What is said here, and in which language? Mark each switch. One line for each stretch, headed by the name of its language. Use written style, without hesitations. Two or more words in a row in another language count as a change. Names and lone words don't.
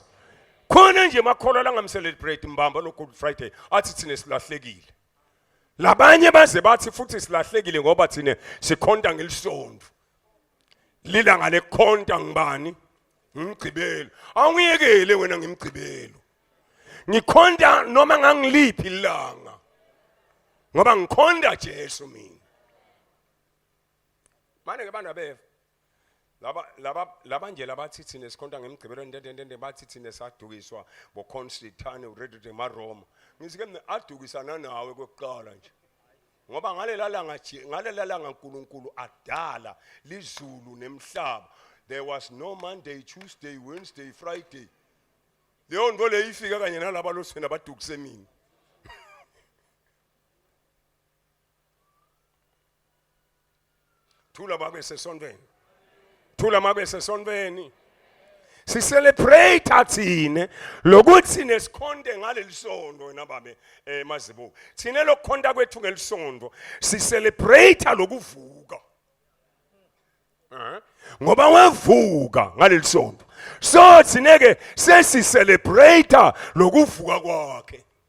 Swati: khona nje makholwa la ngamcelebrate mbamba lo Good Friday athi thina silahlekile labanye baze bathi futhi silahlekile ngoba thina sikhonta ngelisonto lila ngale khonta ngibani ngimgcibelo awungiyekele wena ngimgcibelo ngikhonta noma ngangiliphi ilanga ngoba ngikhonda Jesu mina manje ke bantu abeva laba nje labathi thina sikhonta ngemgcibelo ndendende bathi thina sadukiswa bo Constantine uRedu de Maroma ngizike mina adukisana nawe kokuqala nje ngoba ngalela langa uNkulunkulu adala lizulu nemhlaba
English: there was no Monday, Tuesday, Wednesday, Friday
Swati: leyo nto le ifika kanye nalaba loswena abadukise mina thula babe sesontweni thula mabe sesontweni si celebrate athine lokuthi nesikhonde ngalelisondo wena babe mazibo thine lokukhonda kwethu ngelisondo si celebrate lokuvuka ngoba wavuka ngalelisondo so thineke sesi celebrate lokuvuka kwakhe